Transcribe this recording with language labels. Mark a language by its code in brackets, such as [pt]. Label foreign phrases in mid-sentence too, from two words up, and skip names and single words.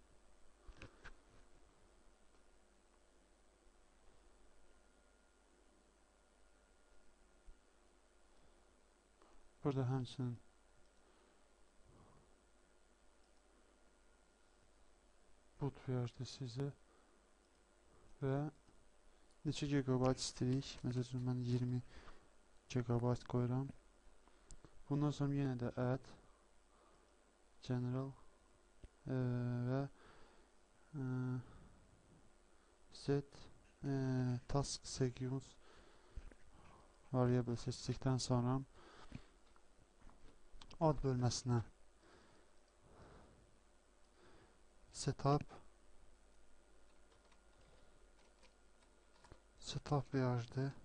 [az] burada həmçinin [en] boot VHD sizə [az] və neçə gigabayt istəyirik? Məsələn, mən 20 gigabayt qoyuram. Bundan sonra yenə də add general və [en] set task sequence variable [az] seçdikdən sonra ad bölməsinə [en] setup VHD